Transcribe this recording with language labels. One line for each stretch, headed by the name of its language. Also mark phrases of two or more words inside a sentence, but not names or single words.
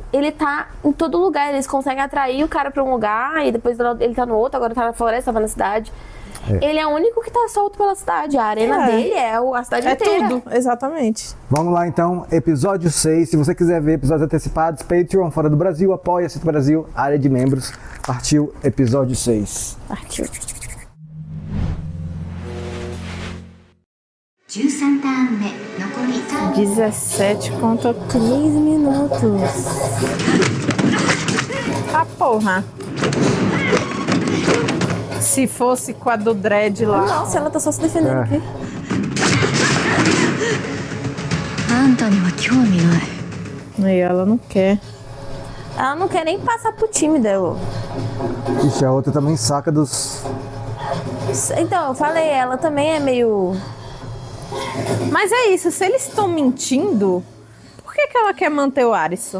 Portuguese: Ele tá em todo lugar, eles conseguem atrair o cara pra um lugar, e depois ele tá no outro, agora tá na floresta, tava na cidade. Ele é o único que tá solto pela cidade. A arena dele é a cidade inteira. É tudo, exatamente. Vamos lá então, episódio 6. Se você quiser ver episódios antecipados, Patreon, fora do Brasil, Apoia-se do Brasil, área de membros. Partiu, episódio 6. Partiu.
Japanese: 13ターン目残り
Portuguese: 17 contra 3 minutos. Porra. Se fosse com a do Dredd lá. Nossa, ela tá só se defendendo aqui.
Japanese: あんたには興味ない
Portuguese: E ela não quer. Ela não quer nem passar pro time dela. Ixi, a outra também saca dos... Então, eu falei, ela também é meio... Mas é isso, se eles estão mentindo, por que ela quer manter o Arisu?